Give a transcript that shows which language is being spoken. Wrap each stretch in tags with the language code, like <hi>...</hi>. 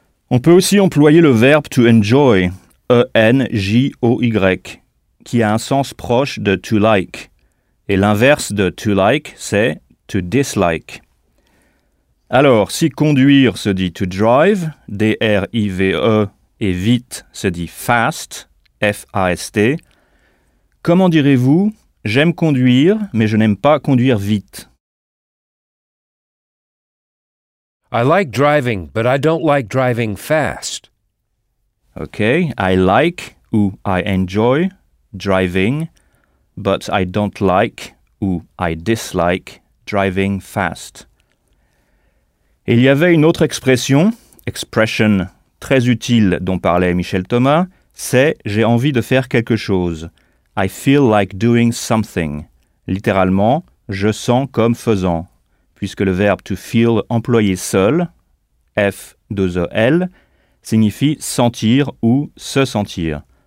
<fr>On peut aussi employer le verbe</fr> <en>to enjoy,</en> <fr>ENJOY, qui a un sens proche de</fr> <en>to like,</en> <fr>et l'inverse de to like, c'est</fr> <en>to dislike.</en> <fr>Alors, si conduire se dit</fr> <en>to drive,</en> <fr>drive, et vite se dit fast, fast, comment direz-vous, j'aime conduire, mais je n'aime pas conduire vite?</fr> <en>I like driving, but I don't like driving fast. OK, I like ou I enjoy driving, but I don't like ou I dislike driving fast.</en> <fr>Et il y avait une autre expression, expression très utile dont parlait Michel Thomas, c'est j'ai envie de faire quelque chose.</fr> <en>I feel like doing something.</en> <fr>Littéralement, je sens comme faisant. Puisque le verbe to feel employé seul, F2EL, signifie sentir ou se sentir.</fr>